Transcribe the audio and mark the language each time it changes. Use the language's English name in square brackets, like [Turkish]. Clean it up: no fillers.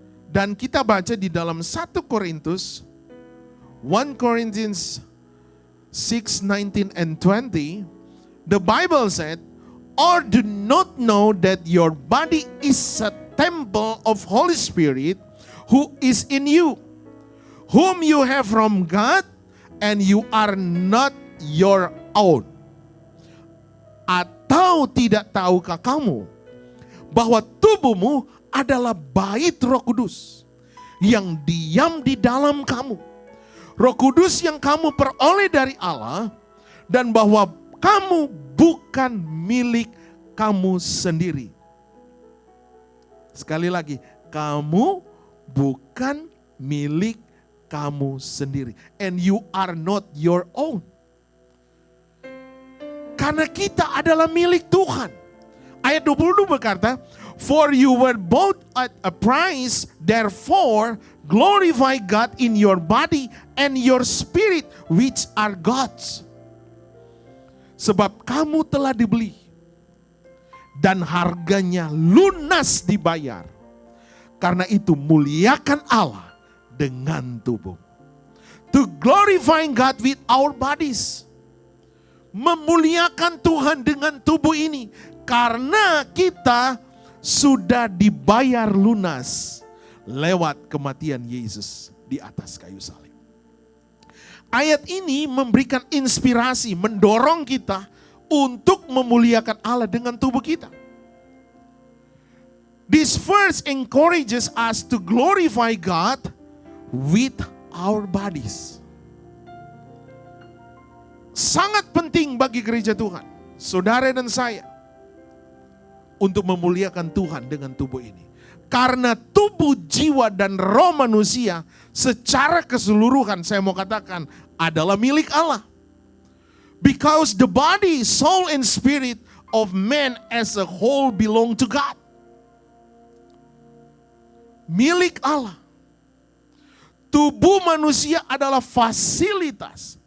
[Indonesian] Dan kita baca di dalam 1 Korintus [English] 1 Corinthians 6:19 and 20, the Bible said, or do not know that your body is a temple of Holy Spirit who is in you, whom you have from God, and you are not your own. [Indonesian] Atau tidak tahukah kamu bahwa tubuhmu adalah bait Roh Kudus yang diam di dalam kamu, Roh Kudus yang kamu peroleh dari Allah, dan bahwa kamu bukan milik kamu sendiri. Sekali lagi, kamu bukan milik kamu sendiri. [English] And you are not your own. [Indonesian] Karena kita adalah milik Tuhan. Ayat 22 berkata, [English] for you were bought at a price, therefore glorify God in your body and your spirit, which are God's. [Indonesian] Sebab kamu telah dibeli, dan harganya lunas dibayar. Karena itu muliakan Allah dengan tubuh. [English] To glorify God with our bodies. [Indonesian] Memuliakan Tuhan dengan tubuh ini. Karena kita sudah dibayar lunas lewat kematian Yesus di atas kayu salib. Ayat ini memberikan inspirasi, mendorong kita untuk memuliakan Allah dengan tubuh kita. [English] This verse encourages us to glorify God with our bodies. [Indonesian] Sangat penting bagi gereja Tuhan, saudara dan saya, untuk memuliakan Tuhan dengan tubuh ini. Karena tubuh, jiwa, dan roh manusia secara keseluruhan, saya mau katakan, adalah milik Allah. [English] Because the body, soul, and spirit of man as a whole belong to God. [Indonesian] Milik Allah. Tubuh manusia adalah fasilitas.